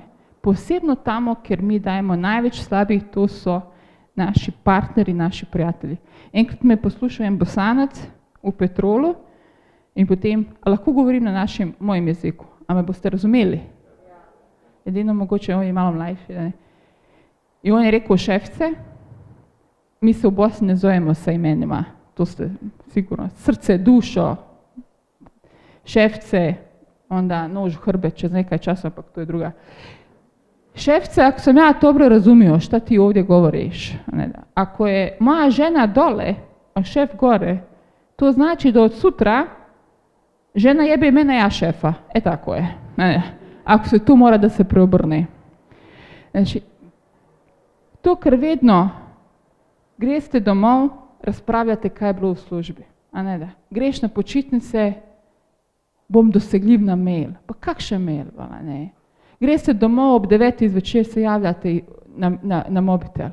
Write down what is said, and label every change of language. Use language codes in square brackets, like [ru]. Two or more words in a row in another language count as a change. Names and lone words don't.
[sl] Posebno tamo, ker mi dajemo največ slabih, to so naši partneri, naši prijatelji. Enkrat me je poslušal en Bosanac v Petrolu in potem, a lahko govorim na mojem jeziku, a me boste razumeli? edino mogoče on je malo mlajši. Ne? In on je rekel, šefce, [bs] mi se v Bosni ne zovemo sa imenima, to ste sigurno, srce, dušo, šefce, onda nož u hrbet [sl] čez nekaj časa, ampak to je druga. [bs] Šefce, ako sam ja dobro razumio šta ti ovdje govoriš, ne da. Ako je moja žena dole, a šef gore, to znači da od sutra žena jebe mene, ja šefa. E tako je. Ne. Ako se tu mora da se preobrne. [sl] Znači, to ker vedno greste domov, razpravljate, kaj je bilo v službi. A ne da. Greš na počitnice, bom dosegljiv na mail. Pa kakšen mail, vala, ne. Greste domov, ob 9. zvečer se javljate na mobitel.